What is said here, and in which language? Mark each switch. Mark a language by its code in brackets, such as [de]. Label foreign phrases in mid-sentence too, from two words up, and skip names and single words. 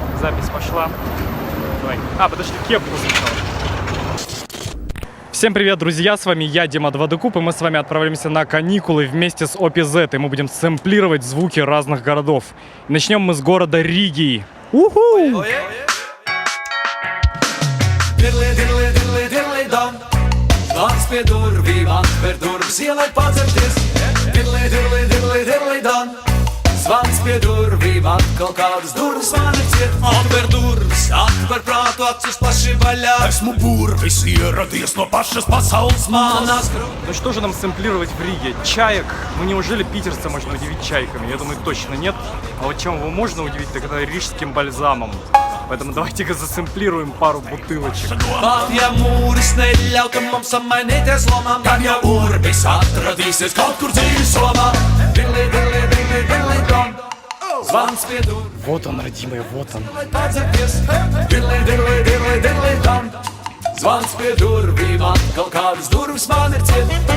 [ru] запись пошла. Давай. Подожди, кепку сначала. Всем привет, друзья, с вами я, Дима 2D-Куб, и мы с вами отправляемся на каникулы вместе с OPZ, и мы будем сэмплировать звуки разных городов. И начнем мы с города Риги. Уху! [lv] Zvans pie durvīm, atkal kādas durvis man ir ciet. Atver durvis, atver prātu, acis plaši vaļā. Esmu burvis ieradies no pašas pasaules malas. [ru] Ну что же нам сэмплировать в Риге? Чаек? Ну неужели питерца можно удивить чайками? Я думаю, точно нет. А вот чем его можно удивить, так это рижским бальзамом. Поэтому давайте-ка засэмплируем пару бутылочек. [lv] Ja mūris neļauj, ka mums samainīties lomām, tad jau urbis atradīsies kaut kur dzīves somā. Dirli, dirli, dirli, dirli, dom. Zvans pie durvīm. [ru] Вот он, родимый, вот он. Dirli, dirli, dirli, dirli, dom. [lv] Zvans pie durvīm, atkal kādas durvis man ir ciet.